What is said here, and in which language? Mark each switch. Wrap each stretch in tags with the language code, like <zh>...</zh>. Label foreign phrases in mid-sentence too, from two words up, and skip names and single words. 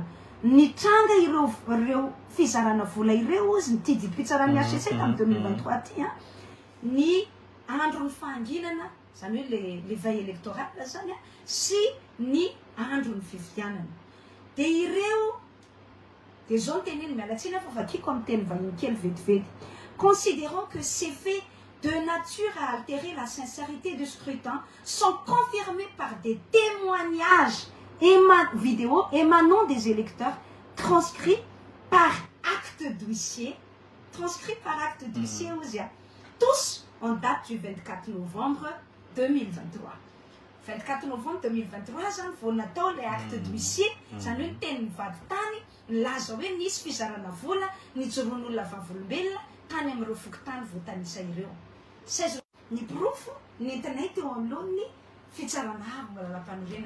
<mg>Nitranga ireo fizarana vola ireo izy nitidi-pitsarany HCC tamin'ny 2023 ty ny andron'ny fahanginana zany hoe</mg> <fr>le veille électorale</fr> <mg>zany sy ny andron'ny fifidianana. Dia ireo dia zao teneny mialatsina fa vakiko amin'ny teny vahiny kely vetivety.</mg> <fr>Considérant que ces faits de nature à altérer la sincérité du scrutin sont confirmés par des témoignages vidéo émanant des électeurs transcrits par acte d'huissier, tous en date du 24 novembre 2023.</fr> <mg>24 novembre 2023 zany vao natao</mg> <fr>le acte d'huissier</fr> <mg>zany hoe teny mivady tany milaza hoe nisy fizarana vola nijoroan'olona vavolombelona tany amin'ireo fokotany voatanisa ireo. 16 ny profo nentinay teo amin'lohany fitsarana avy mbola lampanorenana.</mg>